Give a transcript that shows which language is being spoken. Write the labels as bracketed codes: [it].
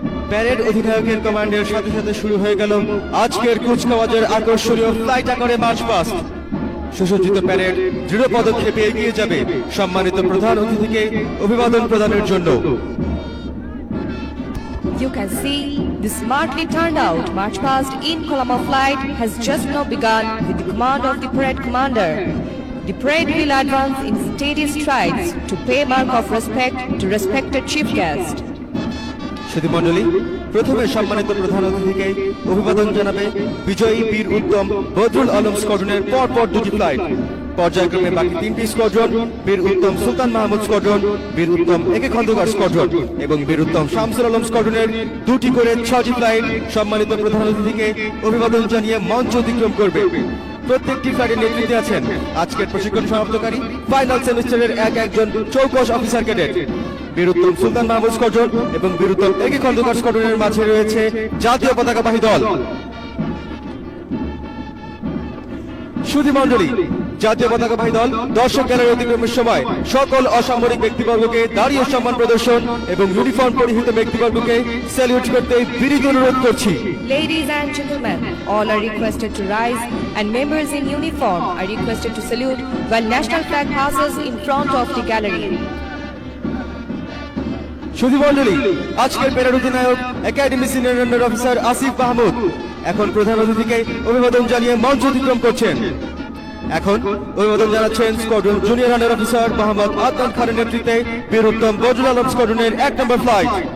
[bn] Parade অধিনায়কের কমান্ডের সাথে সাথে শুরু হয়ে গেল আজকের কুচকাওয়াজের আকর্ষণীয় ফ্লাইট আকারে মার্চ পাস্ট। সুসজ্জিত প্যারেড দৃঢ় পদক্ষেপে এগিয়ে যাবে সম্মানিত প্রধান অতিথিকে অভিবাদন প্রদানের জন্য। [en] You can see the smartly turned out march past in column of flight has just now begun with the command of the parade commander. The parade will advance in steady strides to pay mark of respect to respected chief guest. [bn] সুধীমণ্ডলী, প্রথমে সম্মানিত প্রধান অতিথিকে অভিবাদন জানাবে বিজয়ী বীর উত্তম বদরুল আলম স্কোয়াড্রনের পরপর দুটি ফ্লাইট। পর্যায়ক্রমে বাকি তিনটি স্কোয়াড্রন বীর উত্তম সুলতান মাহমুদ স্কোয়াড্রন, বীর উত্তম একে খন্দকার স্কোয়াড্রন এবং বীর উত্তম শামসুল আলম স্কোয়াড্রনের দুটি করে 6টি ফ্লাইট সম্মানিত প্রধান অতিথিকে অভিবাদন জানিয়ে মঞ্চ অতিক্রম করবে। প্রত্যেকটি ফ্লাইটের নেতৃত্বে আছেন আজকের প্রশিক্ষণ সমাপ্তকারী ফাইনাল সেমিস্টারের একজন চৌকস অফিসার ক্যাডেট। বীর উত্তম সুলতান মাহমুদ স্কোয়াড্রন এবং বীর উত্তম একে খন্দকার স্কোয়াড্রনের মাঝে রয়েছে জাতীয় পতাকাবাহী দল। সুধীমণ্ডলী, জাতীয় পতাকাবাহী দল দর্শক গ্যালারি অতিক্রমের সময় সকল অসামরিক ব্যক্তিবর্গকে দাঁড়িয়ে সম্মান প্রদর্শন এবং ইউনিফর্ম পরিহিত ব্যক্তিবর্গকে স্যালিউট করতে বিনীত অনুরোধ করছি। [en] Ladies and gentlemen, all are requested to rise and members in uniform are requested to salute while national flag passes in front of the gallery. [bn] সুধীমণ্ডলী, আজকের প্যারেড অধিনায়ক academy senior under officer Asif Mahmud এখন প্রধান অতিথিকে অভিবাদন জানিয়ে মঞ্চ অতিক্রম করছেন। এখন অভিবাদন জানাচ্ছেন squadron junior under officer Mohammad Adnan খানের নেতৃত্বে বীর উত্তম বদরুল আলম স্কোয়াড্রনের 1 নম্বর ফ্লাইট।